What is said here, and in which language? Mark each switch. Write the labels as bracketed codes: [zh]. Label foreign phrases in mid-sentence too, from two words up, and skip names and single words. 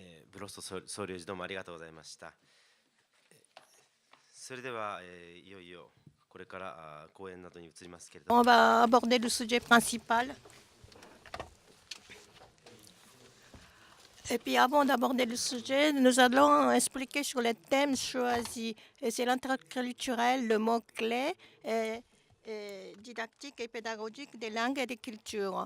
[ja] ブロスト総領事どうもありがとうございました。それでは、いよいよこれから講演などに移りますけれども。 [fr] On va aborder le sujet principal. Et puis avant d'aborder le sujet, nous allons expliquer sur les thèmes choisis. Et c'est l'interculturel, le mot-clé, didactique et pédagogique des langues et des cultures.